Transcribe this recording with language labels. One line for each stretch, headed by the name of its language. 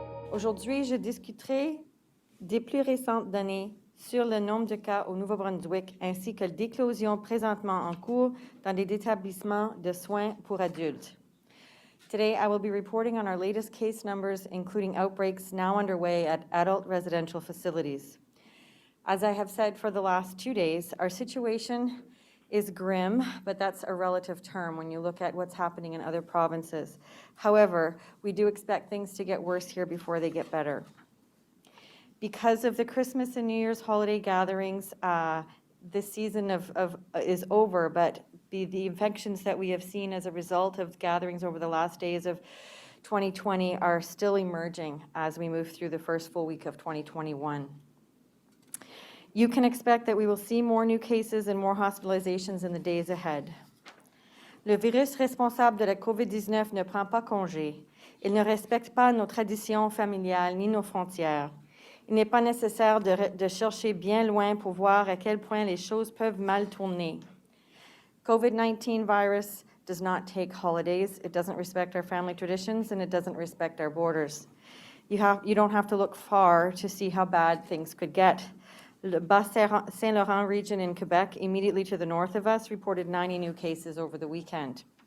French: Aujourd'hui, je discuterai des plus récentes données sur le nombre de cas au Nouveau-Brunswick ainsi que l'éclosion présentement en cours dans des établissements de soins pour adultes.
English: Today, I will be reporting on our latest case numbers, including outbreaks now underway at adult residential facilities. As I have said for the last 2 days, our situation is grim, but that's a relative term when you look at what's happening in other provinces. However, we do expect things to get worse here before they get better. Because of the Christmas and New Year's holiday gatherings, this season is over, but the infections that we have seen as a result of gatherings over the last days of 2020 are still emerging as we move through the first full week of 2021. You can expect that we will see more new cases and more hospitalizations in the days ahead.
French: Le virus responsable de la COVID-19 ne prend pas congé. Il ne respecte pas nos traditions familiales ni nos frontières. Il n'est pas nécessaire de chercher bien loin pour voir à quel point les choses peuvent mal tourner.
English: COVID-19 virus does not take holidays. It doesn't respect our family traditions, and it doesn't respect our borders. You don't have to look far to see how bad things could get. The Bas-Saint-Laurent region in Quebec, immediately to the north of us, reported 90 new cases over the weekend.